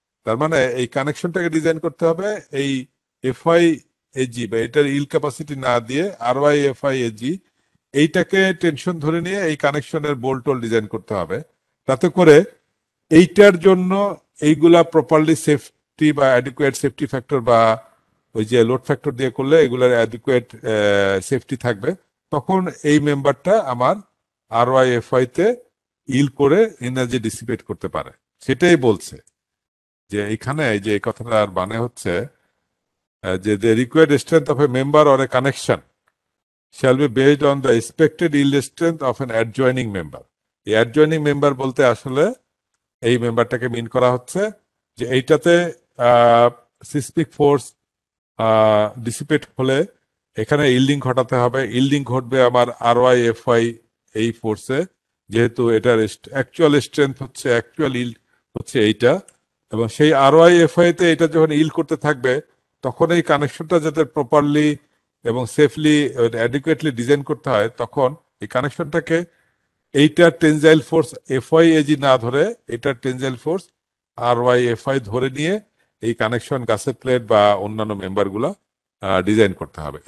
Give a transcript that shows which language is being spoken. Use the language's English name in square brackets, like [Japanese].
[Bangla] তার মানে এই কানেকশনটাকে ডিজাইন করতে হবে এই এফআই এজি বা এটার ইল ক্যাপাসিটি না দিয়ে আরওয়াই এফআই এজি এইটাকে টেনশন ধরে নিয়ে এই কানেকশনের বোল্ট টোল ডিজাইন করতে হবে, তাতে করে এইটার জন্য এইগুলা প্রপারলি সেফটি বা অ্যাডিকুয়েট সেফটি ফ্যাক্টর বা ওই যে লোড ফ্যাক্টর দিয়ে করলে এগুলার অ্যাডিকুয়েট সেফটি থাকবে। তখন এই মেম্বারটা আমার আরওয়াই এফআই তে ইল করে এনার্জি ডিসিপেট করতে পারে। সেটাই বলছে যে এখানে যে এই কথাটার মানে হচ্ছে যে [English] the required strength of a member or a connection shall be based on the expected yield strength of an adjoining member. [Bangla] এই adjoining member বলতে আসলে এই মেম্বারটাকে মিন করা হচ্ছে যে এইটাতে সিসমিক ফোর্স ডিসিপেট হলে এখানে ইল্ডিং ঘটাতে হবে। ইল্ডিং ঘটবে আমার আরওয়াই এফআই এই ফোর্সে, যেহেতু এটার অ্যাকচুয়াল স্ট্রেংথ হচ্ছে, অ্যাকচুয়াল ইল্ড হচ্ছে এইটা, এবং সেই আরওয়াই এফআই তে এটা যখন ইল্ড করতে থাকবে তখন এই কানেকশনটা যাতে প্রপারলি এবং সেফলি অ্যাডিকুয়েটলি ডিজাইন করতে হয়, তখন এই কানেকশনটাকে এইটার টেনজাইল ফোর্স এফআই এজি না ধরে এটার টেনজাইল ফোর্স আরওয়াই এফআই ধরে নিয়ে এই কানেকশন গাছের প্লেট বা অন্যান্য মেম্বারগুলো ডিজাইন করতে হবে।